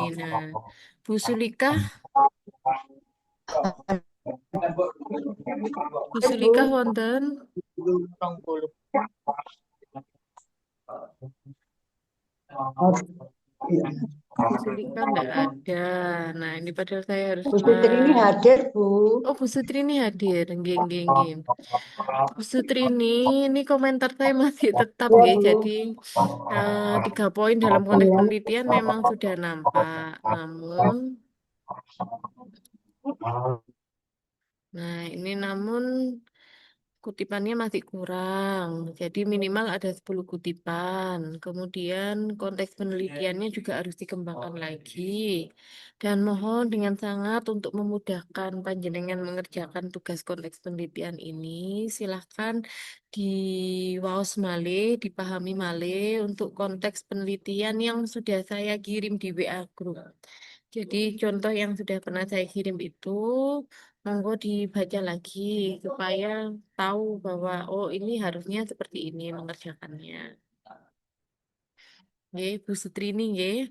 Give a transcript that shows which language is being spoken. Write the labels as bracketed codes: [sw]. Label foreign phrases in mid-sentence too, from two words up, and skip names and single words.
[id] Nah Bu Sulika wonten Bu Sulika enggak ada. Nah ini padahal saya harus Bu Sutri ini hadir, Bu. Oh, Bu Sutrini hadir. [jv] Nggih, nggih, nggih. [id] Bu Sutrini, ini komentar saya masih tetap Ya, nggih. Bu. Jadi 3 poin dalam konteks penelitian memang sudah nampak. Namun kutipannya masih kurang. Jadi minimal ada 10 kutipan. Kemudian konteks penelitiannya juga harus dikembangkan lagi. Dan mohon dengan sangat untuk memudahkan panjenengan mengerjakan tugas konteks penelitian ini, silahkan [jv] diwaos malih, [id] dipahami malih untuk konteks penelitian yang sudah saya kirim di WA Group. Jadi contoh yang sudah pernah saya kirim itu, monggo dibaca lagi supaya tahu bahwa oh ini harusnya seperti ini mengerjakannya. Nggih, Bu Sutrini nggih.